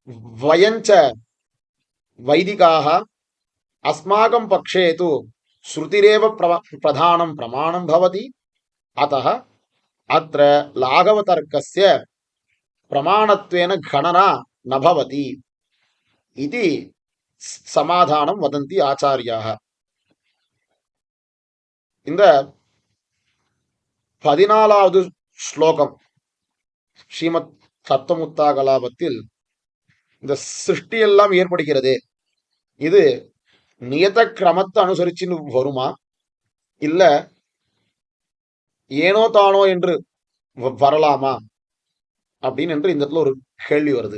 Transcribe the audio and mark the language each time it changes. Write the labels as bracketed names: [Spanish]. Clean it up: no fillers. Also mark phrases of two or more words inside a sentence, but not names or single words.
[Sanskrit] वयञ्च वैदिकाः अस्माकं पक्षे तु श्रुतिरेव प्रधानं प्रमाणं भवति। अतः अत्र लाघवतर्कस्य प्रमाणत्वेन गणना न भवति इति समाधानं वदन्ति आचार्याः। [Tamil] இந்த 14வது ஸ்லோகம் ஸ்ரீமத் தத்துவமுக்தா கலாபத்தில் இந்த சிருஷ்டி எல்லாம் ஏற்படுகிறதே, இது நியத கிரமத்தை அனுசரிச்சுன்னு வருமா, இல்ல ஏனோ தானோ என்று வரலாமா அப்படின்னு என்று இந்த இடத்துல ஒரு கேள்வி வருது.